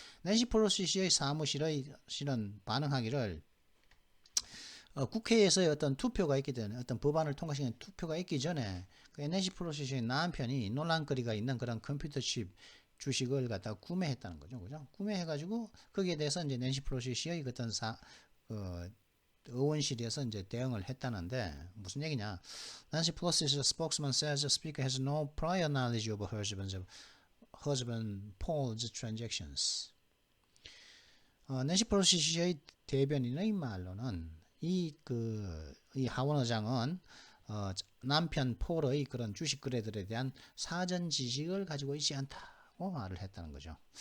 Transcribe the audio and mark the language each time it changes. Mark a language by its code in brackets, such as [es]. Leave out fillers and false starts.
[ko] 낸시 펠로시 씨의 사무실의 실은 반응하기를 국회에서의 어떤 투표가 있기 전에, 어떤 법안을 통과시키는 투표가 있기 전에 그 낸시 펠로시 씨의 남편이 논란거리가 있는 그런 컴퓨터 칩 주식을 갖다 구매했다는 거죠, 그죠? 구매해가지고 거기에 대해서 이제 낸시 펠로시 씨의 어떤 의원실에서 이제 대응을 했다는데 무슨 얘기냐? [en] Nancy Pelosi's spokesman says the speaker has no prior knowledge of her husband Paul's transactions. [ko] 낸시 펠로시 씨의 대변인의 말로는 이 하원 의장은 남편 폴의 그런 주식 거래들에 대한 사전 지식을 가지고 있지 않다고 말을 했다는 거죠.